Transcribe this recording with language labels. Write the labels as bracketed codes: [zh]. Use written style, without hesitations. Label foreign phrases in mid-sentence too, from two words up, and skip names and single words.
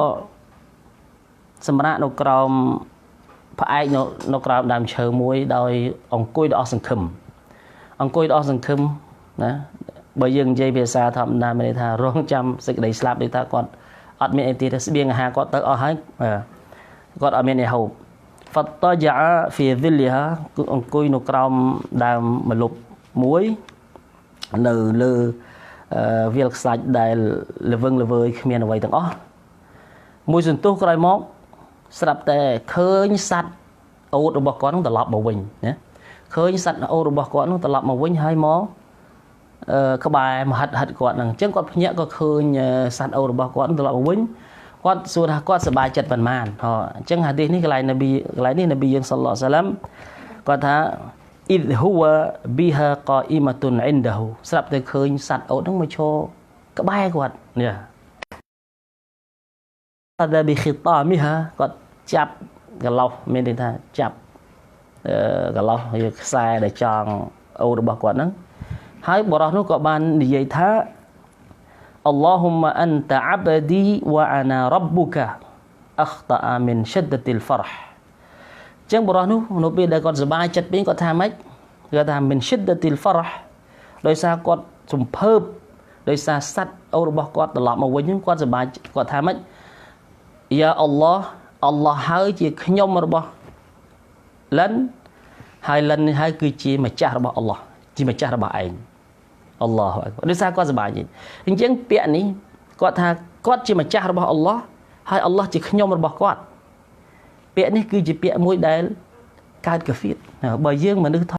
[km] សម្រាប់នៅក្រោមផ្អែកនៅក្រោមដើមឈើមួយដោយអង្គុយដល់អស់សង្ឃឹម ណាបើយើងនិយាយភាសាធម្មតាមានន័យថារងចាំសេចក្តីស្លាប់ដូចថាគាត់អត់មានអីទៀតស្បៀងអាហារគាត់ទៅអស់ហើយគាត់អត់មានអីហូប [ar] فاضطجع في ظلها [km] អង្គុយនៅក្រោមដើមម្លប់មួយនៅលើវាលខ្សាច់ដែលល្វឹងល្វើយគ្មានអ្វីទាំងអស់មួយសន្ទុះក្រោយមកស្រាប់ តែឃើញសត្វអូតរបស់គាត់នឹងត្រឡប់មកវិញណាឃើញសត្វអូតរបស់គាត់នឹងត្រឡប់មកវិញហើយមកក្បែរមហិតគាត់នឹងអញ្ចឹងគាត់ភ្ញាក់ក៏ឃើញសត្វអូតរបស់គាត់ត្រឡប់មកវិញគាត់សួរថាគាត់សប្បាយចិត្តប៉ុន្មានអញ្ចឹងហាឌីសនេះកន្លែងនេះនប៊ីយើង [ar] صلى الله عليه سلام [km] គាត់ថា [ar] إذ هو بها قائمة عنده [km] ស្រាប់តែឃើញសត្វអូតហ្នឹងមកឈរក្បែរគាត់នេះ តែប៊ីខីតាមីហាគាត់ចាប់កន្លោះមានន័យថាចាប់កន្លោះខ្សែដែលចង អូតរបស់គាត់ហ្នឹងហើយបរិសនោះក៏បាននិយាយថា [ar] اللهم أنت عبدي وأنا ربك أخطأ من شدة الفرح [km] ចឹងបរិសនោះនៅពេលដែលគាត់សប្បាយចិត្តពេកគាត់ថាម៉េចគាត់ថា [ar] من شدة الفرح [km] ដោយសារគាត់សំភើបដោយសារសត្វអូតរបស់គាត់ត្រឡប់មកវិញគាត់សប្បាយ គាត់ថាម៉េច [ar] يا الله [km] ហើយជាខ្ញុំរបស់លិនហើយលិននេះហើយគឺជាម្ចាស់របស់អល់ឡោះជាម្ចាស់របស់ឯងអល់ឡោះដោយសារគាត់សប្បាយអញ្ចឹងពាក្យនេះគាត់ថាគាត់ជាម្ចាស់របស់អល់ឡោះហើយអល់ឡោះជាខ្ញុំរបស់គាត់ពាក្យនេះគឺជាពាក្យមួយដែលកើតកាហ្វៀតបើយើងមនុស្សធ